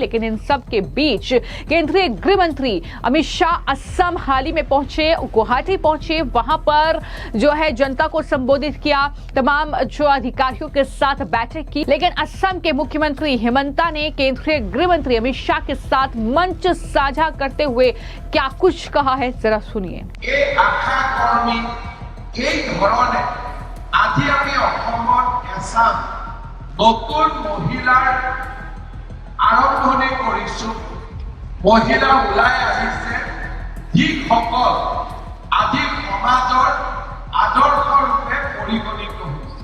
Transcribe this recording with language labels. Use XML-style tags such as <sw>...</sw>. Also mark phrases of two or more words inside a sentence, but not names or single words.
<hi>लेकिन इन सब के बीच केंद्रीय गृह मंत्री अमित शाह असम हाल ही में पहुंचे, गुवाहाटी पहुंचे, वहां पर जो है जनता को संबोधित किया, तमाम जो अधिकारियों के साथ बैठक की। लेकिन असम के मुख्यमंत्री हेमंता ने केंद्रीय गृह मंत्री अमित शाह के साथ मंच साझा करते हुए क्या कुछ कहा है, जरा सुनिए। ये आखा</hi> <as>এই ধৰণে আজি আমি অসমত এছাম নতুন মহিলাৰ আৰম্ভণি কৰিছো। মহিলা ওলাই আহিছে যিসকল আজি সমাজৰ আদৰ্শ ৰূপে পৰিগণিত হৈছে।</as>